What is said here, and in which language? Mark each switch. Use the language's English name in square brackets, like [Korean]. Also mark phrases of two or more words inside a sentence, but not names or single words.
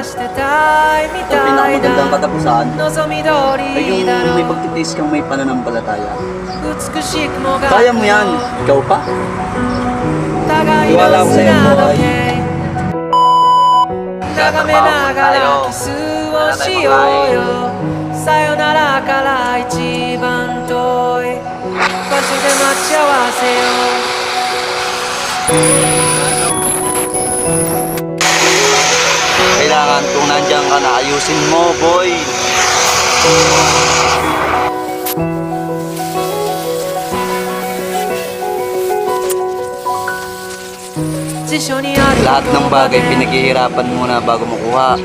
[Filipino] Ang pinakamagandang katapusan ay yung may pagtitiis kang may pananampalataya. Kaya mo yan, ikaw pa. Tiwala ko sa'yo, boy. Tatrabaho tayo. Wala tayong pagkain. [Japanese] さよならから一番遠い場所で待ち合わせよう [Filipino] Kailangan kung nandiyan ka na, ayusin mo, boy. Lahat ng bagay pinaghihirapan muna bago makuha.